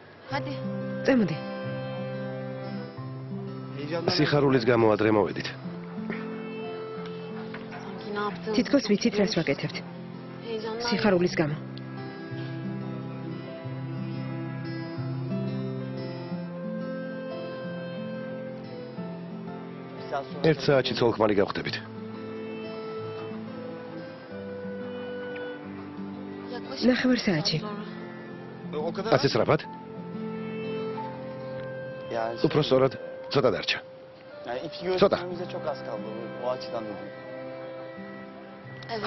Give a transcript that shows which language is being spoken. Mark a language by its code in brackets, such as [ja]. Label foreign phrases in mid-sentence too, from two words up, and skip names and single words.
[tr] Hadi. [ka] წამოდი. [tr] Heyecandan... [ka] სიხარულის გამო ადრე მოვედით. [tr] Sanki ne yaptığını... [ka] თითქოს ვიცით რას ვაკეთებთ. [tr] Heyecandan... [ka] სიხარულის გამო. [tr] Bir saat sonra... [ka] ერთ საათში ცოლ-ქმარი გავხდებით. [tr] Yaklaşık [ka] ნახევარ [tr] bir saat [ka] საათში. [tr] sonra. O kadar... [ka] ასე სწრაფად? [tr] Yani, [ka] უფრო სწორად, ცოტა დარჩა. [tr] yani ipi Soda. göstermemize çok az kaldı. O açıdan dedim. Evet.